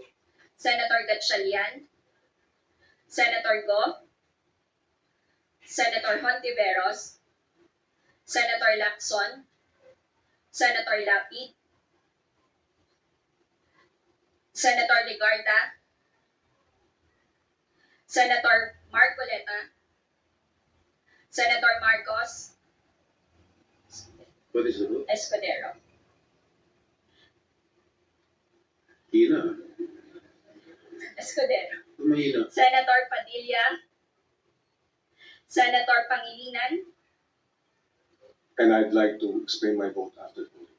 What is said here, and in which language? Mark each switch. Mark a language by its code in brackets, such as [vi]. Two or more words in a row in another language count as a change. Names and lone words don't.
[en] Senator Gatchalian, Senator Go, Senator Hontiveros, Senator Lacson, Senator Lapid, Senator Ligarda, Senator Marcoleta, Senator Marcos, what is the vote? Escudero. [tl] Hina. [en] Escudero. [tl] Mahina. [en] Senator Padilla, Senator Pangilinan, And I'd like to explain my vote after the vote.